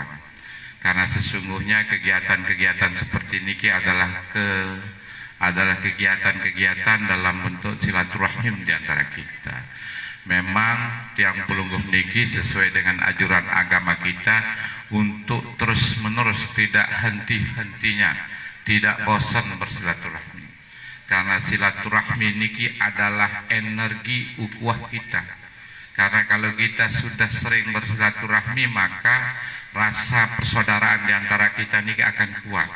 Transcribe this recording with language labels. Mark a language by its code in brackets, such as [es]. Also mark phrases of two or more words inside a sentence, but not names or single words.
[id] Karena sesungguhnya kegiatan-kegiatan seperti niki adalah kegiatan-kegiatan dalam bentuk silaturahim di antara kita. Memang [sas] tiang Pelungguh niki [id] sesuai dengan ajaran agama kita untuk terus-menerus tidak henti-hentinya, tidak bosan bersilaturahmi. Karena silaturahmi niki adalah energi ukhuwah kita. Karena kalau kita sudah sering bersilaturahmi, maka rasa persaudaraan di antara kita niki akan kuat.